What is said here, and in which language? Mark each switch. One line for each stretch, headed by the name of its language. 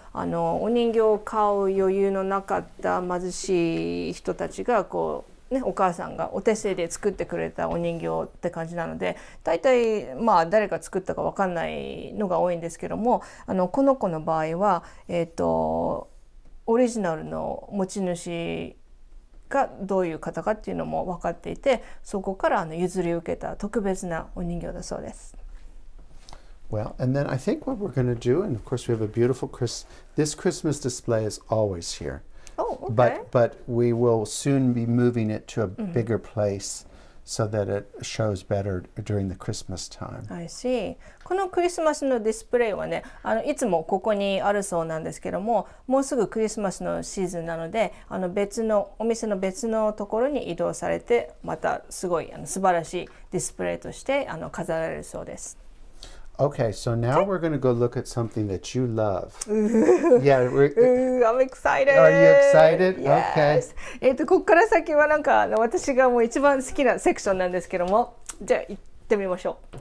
Japanese: お人形を買う余裕のなかった貧しい人たちがこう、ね、お母さんがお手製で作ってくれたお人形って感じなので、大体誰が作ったかわかんないのが多いんですけども、この子の場合は、オリジナルの持ち主がどういう方かっていうのも分かっていて、そこから譲り受けた特別なお人形だそうです。
English: Well, and then I think what we're going to do, and of course we have a beautiful this Christmas display is always here. Oh, okay. But we will soon be moving it to a bigger place so that it shows better during the Christmas time. I see.
Japanese: このクリスマスのディスプレイはね、いつもここにあるそうなんですけども、もうすぐクリスマスのシーズンなので、別のお店の別のところに移動されて、またすごい素晴らしいディスプレイとして飾られるそうです。
English: Okay, so now we're going to go look at something that you love. Yeah, I'm excited. Are you excited? Yes. Okay.
Japanese: ここから先はなんか私がもう一番好きなセクションなんですけども、じゃあ行ってみましょう。